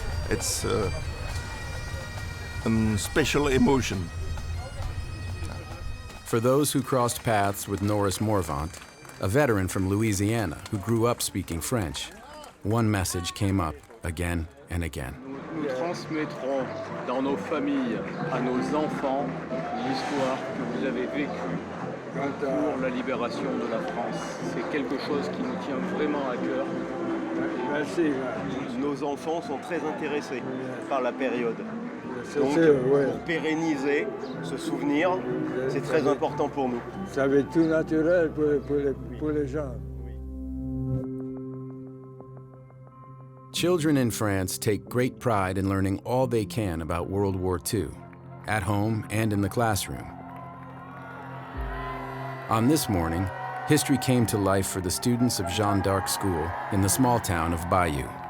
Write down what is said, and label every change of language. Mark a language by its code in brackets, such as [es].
[en] It's a special emotion. For those who crossed paths with Norris Morvant, a veteran from Louisiana who grew up speaking French, one message came up again and again. [fr] Nous transmettrons dans nos familles à nos enfants l'histoire que vous avez vécue pour la libération de la France. C'est quelque chose qui nous tient vraiment à cœur. Merci. Nos enfants sont très intéressés par la période. Donc, pour pérenniser ce souvenir, c'est très important pour nous. Ça va être tout naturel pour les gens. [en] Children in France take great pride in learning all they can about World War II, at home and in the classroom. On this morning, history came to life for the students of Jeanne d'Arc School in the small town of Bayeux.